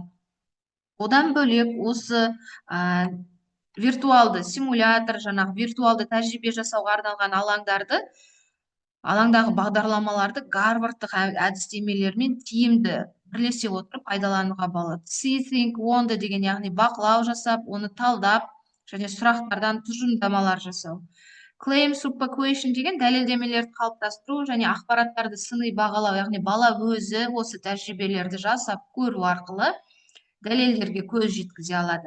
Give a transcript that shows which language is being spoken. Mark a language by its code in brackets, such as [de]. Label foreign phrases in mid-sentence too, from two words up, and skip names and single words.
[kk] Одан бөлек осы виртуалды симулятор, жаңағы виртуалды тәжірибе жасауға арналған алаңдағы бағдарламаларды гарвардтық әдістемелермен тиімді бірлесе отырып пайдалануға болады. [en] See, think, wonder [kk] деген, яғни бақылау жасап, оны талдап, және сұрақтардан тұжырымдамалар жасау. [en] Claim subequation [kk] деген дәлелдемелерді қалыптастыру және ақпараттарды сыни бағалау, яғни бала өзі осы тәжірибелерді жасап көру арқылы дәлелдерге көз жеткізе алады.